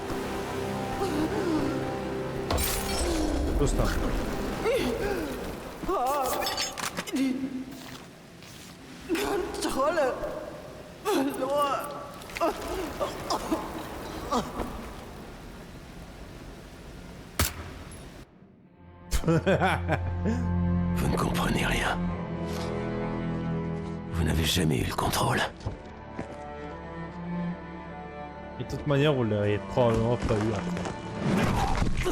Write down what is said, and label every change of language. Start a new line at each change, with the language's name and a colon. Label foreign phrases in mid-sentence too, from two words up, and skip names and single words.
French: Tout ce temps.
German: Die Kontrolle verloren.
French: Vous ne comprenez rien. Vous n'avez jamais eu le contrôle. Et de toute manière, vous l'auriez probablement pas eu après.